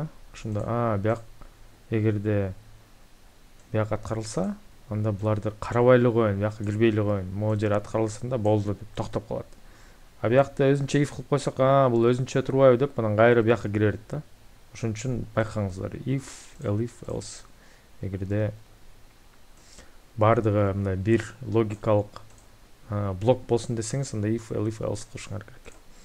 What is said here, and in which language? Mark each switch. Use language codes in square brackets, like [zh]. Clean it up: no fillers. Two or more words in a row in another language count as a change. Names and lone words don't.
[ky] Ошондо бияк эгерде бияк аткарылса, анда буларды карабай эле коеюн, бияка кирбей эле коеюн. Могу жер аткарылсын да болду деп токтоп калат. Биякта өзүнчө if кылып койсок, бул өзүнчө турбайбы деп анан кайра бияка кире берет да. Ошон үчүн байкаңыздар, [en] if, elif, else. [ky] Эгерде бардыгы мындай бир логикалык блок болсун десеңиз, анда [en] if, elif, else [ky] кылышыңар керек.